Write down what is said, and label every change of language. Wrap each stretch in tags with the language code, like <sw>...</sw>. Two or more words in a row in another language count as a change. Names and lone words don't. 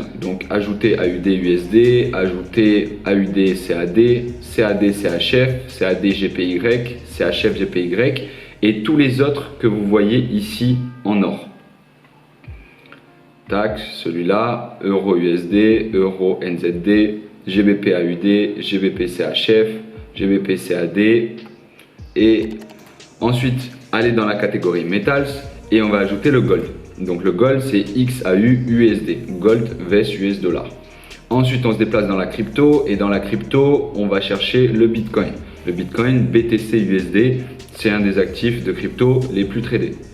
<fr>Donc, ajouter AUD USD, ajouter AUD CAD, CAD CHF, CAD GPY, CHF GPY et tous les autres que vous voyez ici en or. Tac, celui-là, Euro USD, Euro NZD, GBP AUD, GBP CHF, GBP CAD. Et ensuite, aller dans la catégorie Metals et on va ajouter le Gold. Donc le Gold, c'est XAU USD,</fr> <en>Gold vs US dollar.</en> <fr>Ensuite, on se déplace dans la crypto et dans la crypto, on va chercher le Bitcoin. Le Bitcoin BTC USD, c'est un des actifs de crypto les plus tradés.</fr>